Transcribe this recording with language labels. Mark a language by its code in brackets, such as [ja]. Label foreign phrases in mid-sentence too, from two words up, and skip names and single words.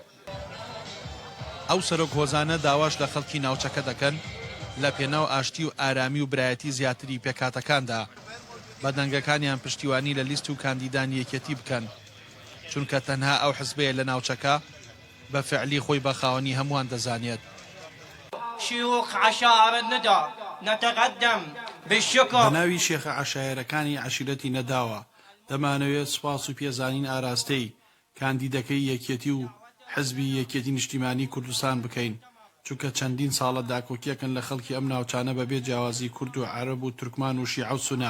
[ckb] ئەو سەرۆک هۆزانە داواش لە خەڵکی ناوچەکە دەکەن لە پێناو ئاشتی و ئارامی و برایەتی زیاتری پێکاتەکاندا بە دەنگەکانیان پشتیوانی لە لیست و کاندیدان یەکێتی بکەن، چونکە تەنها ئەو حزبەیە لە ناوچەکە بە فعلی خۆی بە خاوەنی هەمووان دەزانێت. [ar] شيوخ عشائر الندى نتقدم بالشكر [ckb] بەناوی شێخە عەشایەرەکانی عەشیرەتی نەداوە دەمانەوێت سوپاس و پێزانین ئاراستەی کاندیدەکەی یەکێتی و حزبی یەکێتی نیشتیمانی کوردستان بکەین، چونکە چەندین ساڵە داکۆکیەکەن لە خەڵکی ئەم ناوچانە بەبێ جیاوازی کورد و عەرەب و تورکمان و شیعە و سونا.